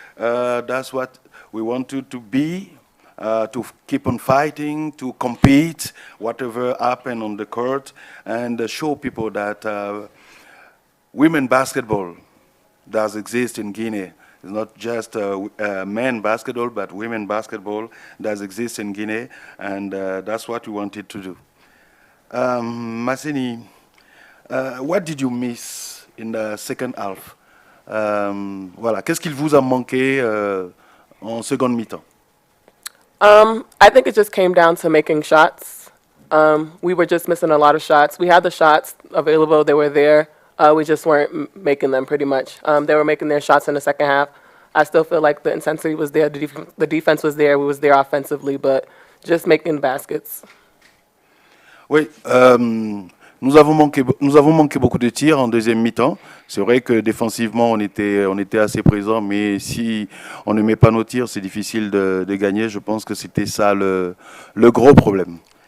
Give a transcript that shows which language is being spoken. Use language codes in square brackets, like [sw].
[en] That's what we wanted to be. To keep on fighting, to compete, whatever happened on the court, and show people that women basketball does exist in Guinea. It's not just men basketball, but women basketball does exist in Guinea, and that's what we wanted to do. Masseni, what did you miss in the second half? [fr] Voilà, qu'est-ce qu'il vous a manqué en seconde mi-temps? [en] I think it just came down to making shots. We were just missing a lot of shots. We had the shots available; they were there. We just weren't making them pretty much. They were making their shots in the second half. I still feel like the intensity was there, the defense was there, we was there offensively, but just making baskets. [fr] Oui, nous avons manqué beaucoup de tirs en deuxième mi-temps. C'est vrai que défensivement, on était assez présent, mais si on ne met pas nos tirs, c'est difficile de gagner. Je pense que c'était ça le gros problème.